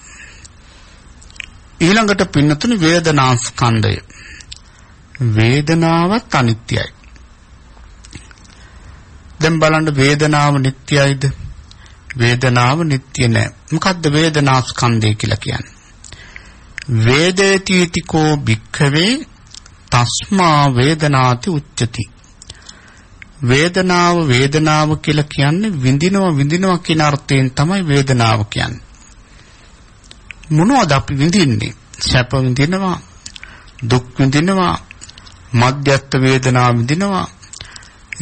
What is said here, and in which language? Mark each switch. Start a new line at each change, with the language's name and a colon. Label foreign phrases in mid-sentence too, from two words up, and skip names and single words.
Sinhala: ඊළඟට පින්නතුනි වේදනා ස්කන්ධය. වේදනාවත් අනිත්‍යයි. දැන් බලන්න වේදනාව නිට්ටයයිද? වේදනාව නිට්ටය නෑ. මොකද්ද වේදනා ස්කන්ධය කියලා කියන්නේ?
Pali: වේදේතිතිකෝ භික්ඛවේ තස්මා වේදනාති උච්චති.
Sinhala: වේදනාව කියලා කියන්නේ විඳිනවා කියන අර්ථයෙන් තමයි වේදනාව කියන්නේ. මොනවද අපි විඳින්නේ? සැප විඳිනවා, දුක් විඳිනවා, මධ්‍යස්ථ වේදනා විඳිනවා.